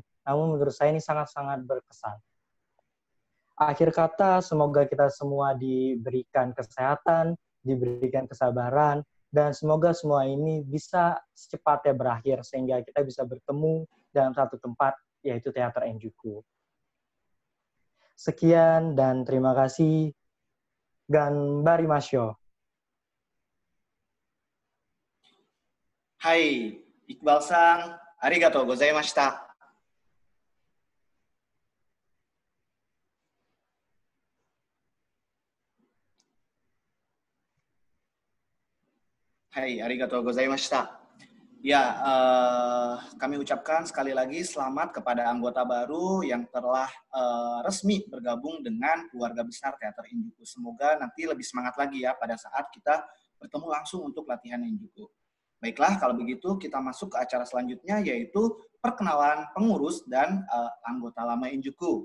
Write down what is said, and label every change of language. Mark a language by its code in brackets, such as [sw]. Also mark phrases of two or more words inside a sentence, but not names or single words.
[id] Namun menurut saya ini sangat-sangat berkesan. Akhir kata, semoga kita semua diberikan kesehatan, diberikan kesabaran, dan semoga semua ini bisa secepatnya berakhir, sehingga kita bisa bertemu dalam satu tempat, yaitu Teater Enjuku. Sekian dan terima kasih. [ja] Ganbarimashou. Hai, イクバルさん、ありがとうございました. はい、ありがとうございました. [id] Ya, kami ucapkan sekali lagi selamat kepada anggota baru yang telah resmi bergabung dengan keluarga besar Teater Enjuku. Semoga nanti lebih semangat lagi ya pada saat kita bertemu langsung untuk latihan Enjuku. Baiklah, kalau begitu kita masuk ke acara selanjutnya, yaitu perkenalan pengurus dan anggota lama Enjuku.